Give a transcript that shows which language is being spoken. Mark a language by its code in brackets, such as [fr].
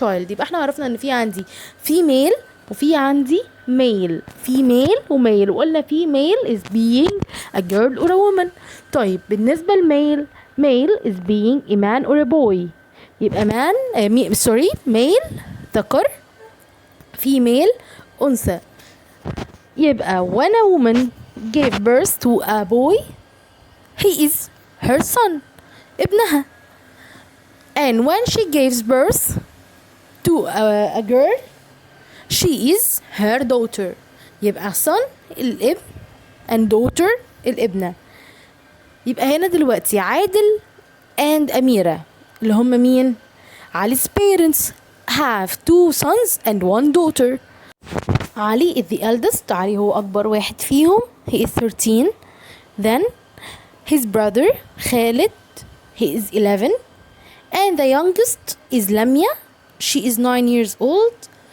[ar] يبقى احنا عرفنا ان في عندي female وفي عندي male. وقلنا [en] female is being a girl or a woman. [ar] طيب بالنسبة [en] لمale is being a man or a boy. [ar] يبقى male ذكر، female أنثى. يبقى [en] when a woman gave birth to a boy he is her son ابنها. and when she gives birth to a girl she is her daughter. [ar] يبقى son الابن and daughter الابنة. يبقى هنا دلوقتي عادل and أميرة اللي هم مين؟ [en] علي's parents have 2 sons and 1 daughter. علي is the eldest. [ar] علي هو أكبر واحد فيهم. [en] He is 13. Then his brother خالد, he is 11. And the youngest is لميا, she is 9 years old.